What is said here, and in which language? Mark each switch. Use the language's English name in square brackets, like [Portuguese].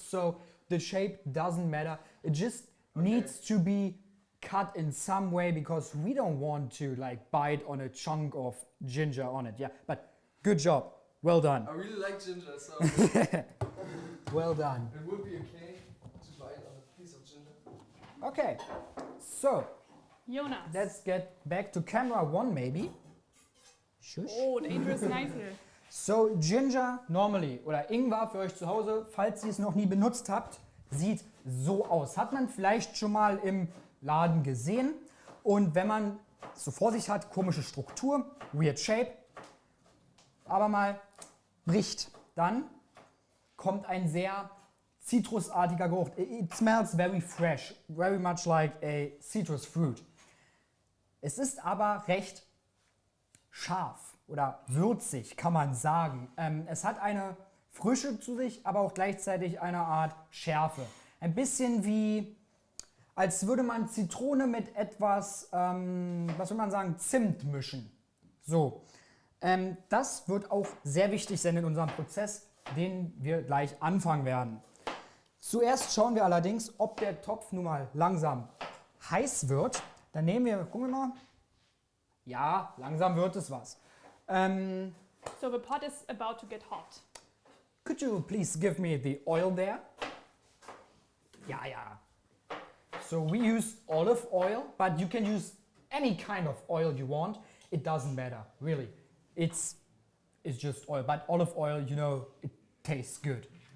[English] So the shape doesn't matter. It just needs to be cut in some way because we don't want to like bite on a chunk of ginger on it. Yeah, but good job. Well done. I really like ginger, so Well done. it would be okay to bite on a piece of ginger. Okay, so Jonas. let's get back to camera 1 maybe. Shush. Oh, dangerous knife. So Ginger normally [German] oder Ingwer für euch zu Hause, falls ihr es noch nie benutzt habt, sieht so aus. Hat man vielleicht schon mal im Laden gesehen und wenn man es so vor sich hat, komische Struktur, [English] weird shape, [German] aber mal bricht, dann kommt ein sehr zitrusartiger Geruch. [English] It smells very fresh, very much like a citrus fruit. [German] Es ist aber recht scharf oder würzig, kann man sagen. Es hat eine Frische zu sich, aber auch gleichzeitig eine Art Schärfe. Ein bisschen wie, als würde man Zitrone mit etwas, was will man sagen, Zimt mischen. So, das wird auch sehr wichtig sein in unserem Prozess, den wir gleich anfangen werden. Zuerst schauen wir allerdings, ob der Topf nun mal langsam heiß wird. Dann nehmen wir, gucken wir mal. Ja, langsam wird es was. [English] So the pot is about to get hot. Could you please give me the oil there? [German] Ja, ja. [English] So we use olive oil, but you can use any kind of oil you want. It doesn't matter, really. It's just oil, but olive oil, you know, it tastes good.